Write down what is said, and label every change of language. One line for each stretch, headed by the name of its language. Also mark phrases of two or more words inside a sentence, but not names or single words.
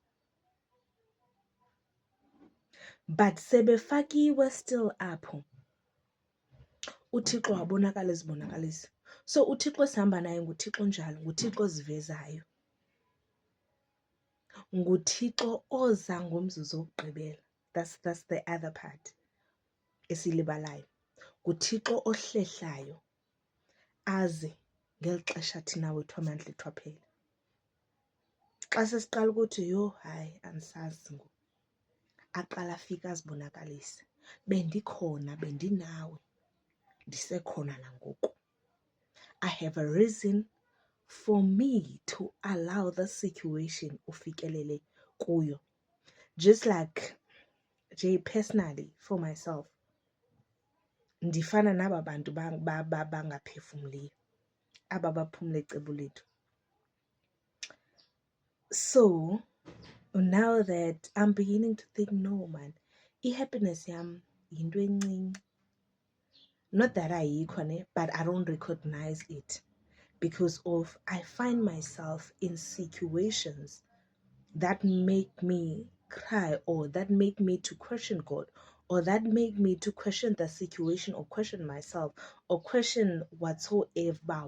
Xhosa: But sebefakiwe still apho, uThixo wabonakala ezibonakalisa. So uThixo sihamba naye nguThixo njalo, nguThixo ozivezayo, nguThixo oza ngomzuzu wokugqibela.
English: That's the other part esilibalayo.
Xhosa: nguThixo ohlehlayo aze ngeli xesha thina wethu amandla ethu aphela. Xa sesiqala ukuthi hayi andisazi ngoku, aqala afika azibonakalise. Bendikhona, bendinawe, ndisekhona nangoku.
English: I have a reason for me to allow the situation
Xhosa: ufikelele kuyo.
English: Just like personally for myself,
Xhosa: ndifana naba bantu bangaphefumliyo, aba baphumla ecebo lethu.
English: So now that I'm beginning to think, no man, happiness
Xhosa: yam yinto encinci.
English: Not that
Xhosa: ayikho ne,
English: but I don't recognize it because of I find myself in situations that make me cry, or that make me to question God, or that make me to question the situation, or question myself, or question whatsoever.